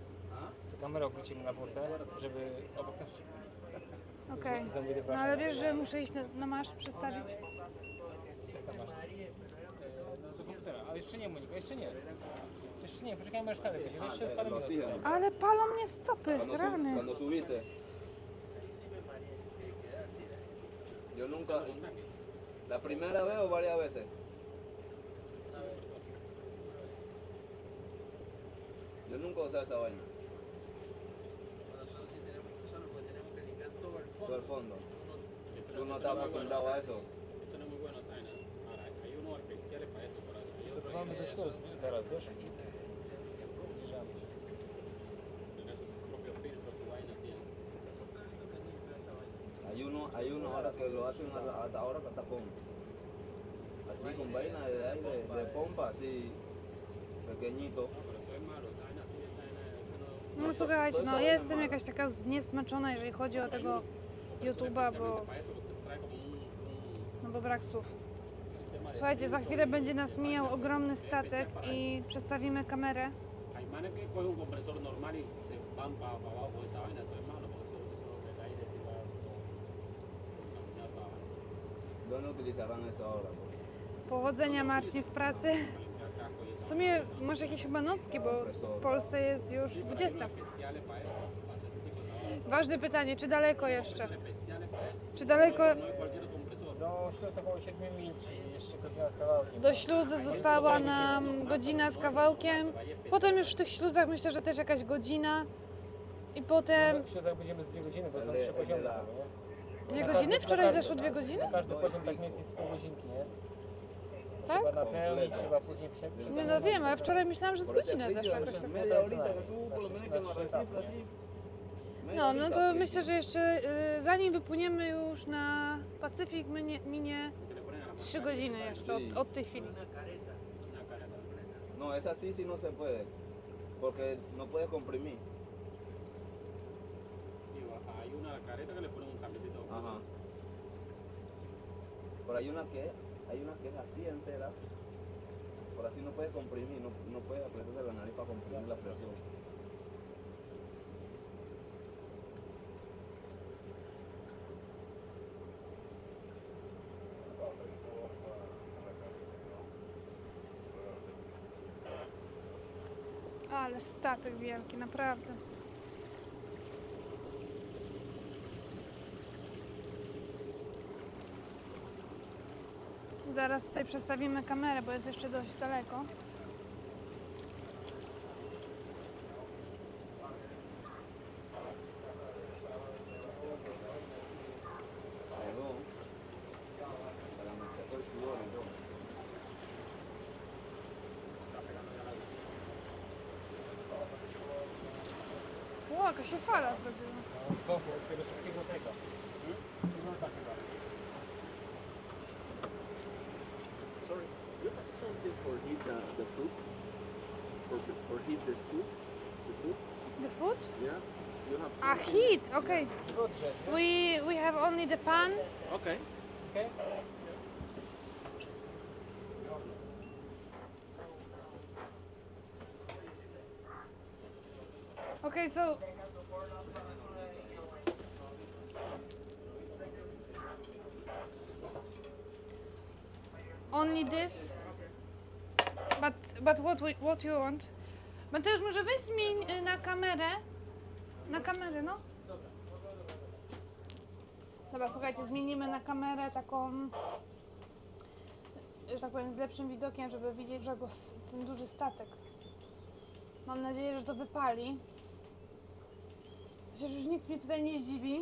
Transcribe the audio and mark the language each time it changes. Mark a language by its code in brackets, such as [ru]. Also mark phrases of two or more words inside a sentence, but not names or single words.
[pl] To kamerę obrócimy na burtę, żeby obok nas... Okej, no ale wiesz, że muszę iść na marsz przestawić? Jak tam masz? Do komputera. Ale jeszcze nie, Monika, jeszcze nie. Jeszcze nie, poczekajmy aż statek będzie, jeszcze parę minut. Ale palą mnie stopy, rany. [es] Cuando subiste. Yo nunca. ¿La primera vez o varias veces? Yo nunca usé esa vaina. Todo el fondo. Tú no estás acostumbrado a eso. [pl] Przepływamy do śluzu zaraz, wiesz? Zbliżamy się. [es] Hay uno ahora que lo hacen hasta ahora con tapón. Así con vaina de aire, de pompa, así pequeñito. [pl] No słuchajcie, no jestem jakaś taka zniesmaczona, jeżeli chodzi o tego YouTube'a, bo brak słów. Słuchajcie, za chwilę będzie nas mijał ogromny statek i przestawimy kamerę. [es] Hay manes que cogen un compresor normal y se van para abajo esa vaina, eso es malo, porque eso el aire se va a para abajo. ¿Dónde utilizarán eso ahora? [pl] Powodzenia Marcin w pracy. W sumie masz jakieś chyba nocki, bo w Polsce jest już 20. [es] Especiales para eso, para hacer ese tipo de trabajo. [pl] Ważne pytanie, czy daleko jeszcze? [es] Especiales para eso. [pl] Czy daleko? [es] No es cualquier [pl] No, śluz około 7 mil, czyli jeszcze godzina z kawałkiem. Do śluzy została nam godzina z kawałkiem. Potem już w tych śluzach myślę, że też jakaś godzina. I potem W śluzach będziemy z 2 godziny, bo są 3 poziomy. Nie? 2 godziny? Wczoraj zeszło 2 godziny? Na każdy poziom tak mniej więcej z pół godzinki, nie? Tak? Trzeba napełnić, trzeba później przesunąć. Nie no wiem, ale wczoraj myślałam, że z godzinę zeszło. jakoś tak. [es] media horita que tú por lo menos que nos recifras así. [pl] No, no to myślę, że jeszcze zanim wypłyniemy już na Pacyfik minie 3 godziny jeszcze od tej chwili. [es] No, es así sí no se puede, porque no puede comprimir. Digo, hay una careta que le ponen un cablecito. Ajá. Pero hay una que es así entera. Por así no puede comprimir, no puede apretar la nariz para comprimir la presión. [pl] Ale statek wielki, naprawdę. Zaraz tutaj przestawimy kamerę, bo jest jeszcze dość daleko. [es] Perdón. Para me sacó el sudor entonces. [pl] O, jaka się fala zrobiła. Tego szybkiego tego. [en] Sorry, you have something for heat the food? For heat this food? The food? The food? Yeah? You have [pl] A, [en] something? heat, okay. [pl] Godrze, [en] We have only the pan. Okay. [pl] okej? [en] Okay, so only this. But what you want? [pl] Mateusz, może weź zmień na kamerę. Na kamerę, no. Dobra, słuchajcie, zmienimy na kamerę taką, że tak powiem, z lepszym widokiem, żeby widzieć ten duży statek. Mam nadzieję, że to wypali. Chociaż już nic mnie tutaj nie zdziwi.